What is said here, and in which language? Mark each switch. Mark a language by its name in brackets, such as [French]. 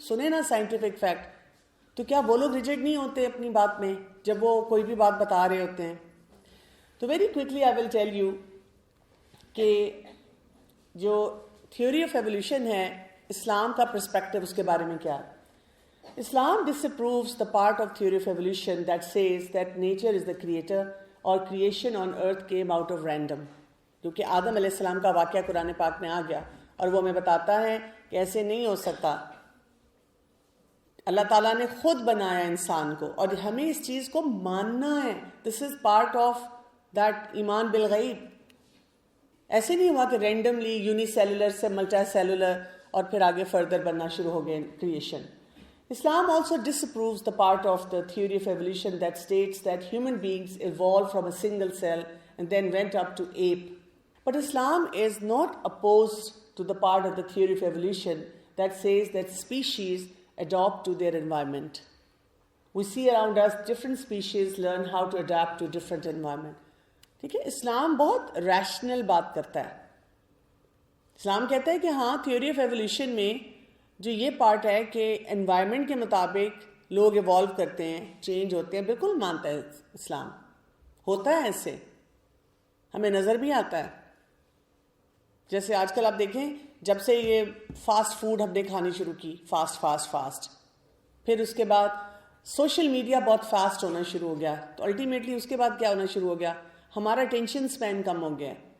[Urdu] سنے نا scientific fact, تو کیا وہ لوگ ریجڈ نہیں ہوتے اپنی بات میں جب وہ کوئی بھی بات بتا رہے ہوتے ہیں؟ تو [English] very quickly I will tell you [Urdu] کہ جو تھیوری آف ایولیوشن ہے، اسلام کا پرسپیکٹو اس کے بارے میں کیا ہے. [English] Islam disapproves the part of theory of evolution that says that nature is the creator or creation on earth came out of random. [Urdu] کیونکہ آدم علیہ السلام کا واقعہ قرآن پاک میں آ گیا اور وہ ہمیں بتاتا ہے کہ ایسے نہیں ہو سکتا. اللہ تعالیٰ نے خود بنایا انسان کو اور ہمیں اس چیز کو ماننا ہے. [English] This is part of that ایمان بالغیب. [Urdu] ایسے نہیں ہوا کہ رینڈملی یونی سیلولر سے ملٹی سیلولر اور پھر آگے فردر بننا شروع ہو گئے creation. [English] Islam also disapproves the part of the theory of evolution that states that human beings evolved from a single cell and then went up to ape. But Islam is not opposed to the part of the theory of evolution that says that species adopt to their environment. We see around us different species learn how to adapt to different environment. [Urdu] ٹھیک ہے، اسلام بہت rational بات کرتا ہے. اسلام کہتا ہے کہ ہاں، تھیوری آف ایولیوشن میں جو یہ پارٹ ہے کہ انوائرمنٹ کے مطابق لوگ ایوالو کرتے ہیں، چینج ہوتے ہیں، بالکل مانتا ہے اسلام. ہوتا ہے ایسے، ہمیں نظر بھی آتا ہے. جیسے آج کل آپ دیکھیں، جب سے یہ فاسٹ فوڈ ہم نے کھانی شروع کی، فاسٹ، پھر اس کے بعد سوشل میڈیا بہت فاسٹ ہونا شروع ہو گیا، تو الٹیمیٹلی اس کے بعد کیا ہونا شروع ہو گیا، ہمارا اٹینشن سپین کم ہو گیا.